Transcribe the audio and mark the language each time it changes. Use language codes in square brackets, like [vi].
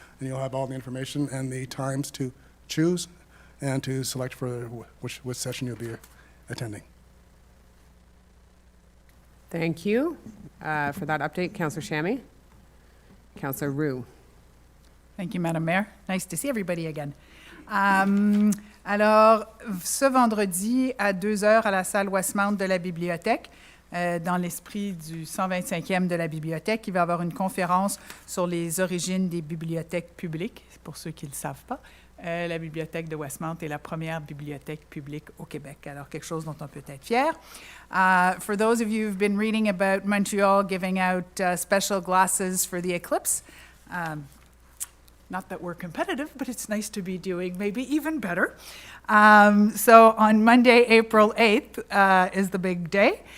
[en] And you'll have all the information and the times to choose and to select for which session you'll be attending. Thank you for that update, Councillor Shammy. Councillor Roux. Thank you, Madam Mayor. Nice to see everybody again. [fr] Alors, ce vendredi à 2 heures à la salle Westmount de la bibliothèque, dans l'esprit du 125e de la bibliothèque, il va y avoir une conférence sur les origines des bibliothèques publiques. Pour ceux qui ne le savent pas, la bibliothèque de Westmount est la première bibliothèque publique au Québec. Alors, quelque chose dont on peut être fier. [en] For those of you who've been reading about Montreal giving out special glasses for the eclipse, not that we're competitive, but it's nice to be doing maybe even better. So on Monday, April 8th is the big day.